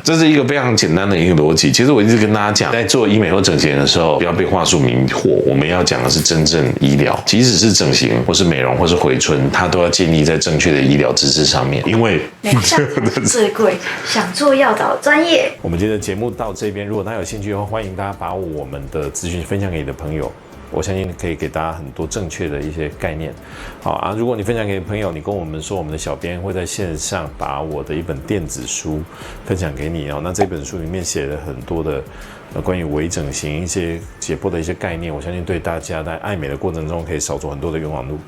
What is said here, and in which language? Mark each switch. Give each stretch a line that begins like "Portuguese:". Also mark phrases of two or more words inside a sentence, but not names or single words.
Chinese: 這是一個非常簡單的一個邏輯。其實我一直跟大家講，在做醫美或整形的時候，不要被話術迷惑，我們要講的是真正醫療。即使是整形或是美容或是回春，它都要建立在正確的醫療知識上面，因為沒上最貴，想做要找專業。我們今天的節目到這邊，如果大家有興趣的話，歡迎大家把我們的資訊分享給你的朋友，我相信可以給大家很多正確的一些概念。好啊，如果你分享給朋友，你跟我們说，我們的小編會在線上把我的一本電子書分享給你哦。那這本書裡面寫了很多的關於微整形一些解剖的一些概念，我相信對大家在愛美的過程中可以少走很多的冤枉路。